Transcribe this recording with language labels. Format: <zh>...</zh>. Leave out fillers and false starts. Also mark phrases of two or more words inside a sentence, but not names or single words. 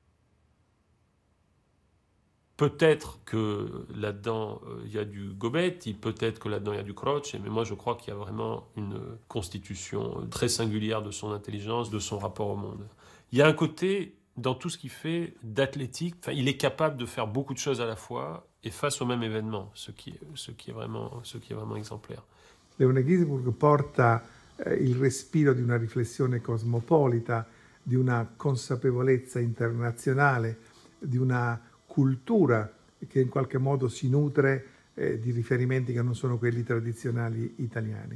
<fr>Peut-être que là-dedans, il y a du Gobetti, peut-être que là-dedans, il y a du Croce, mais moi, je crois qu'il y a vraiment une constitution très singulière de son intelligence, de son rapport au monde. Il y a un côté, dans tout ce qu'il fait, d'athlétique. Enfin, il est capable de faire beaucoup de choses à la fois et face au même événement, ce qui est vraiment exemplaire.</fr> <it>Leone Ginzburg porta il respiro di una riflessione cosmopolita, di una consapevolezza internazionale, di una cultura che in qualche modo si nutre di riferimenti che non sono quelli tradizionali italiani.</it>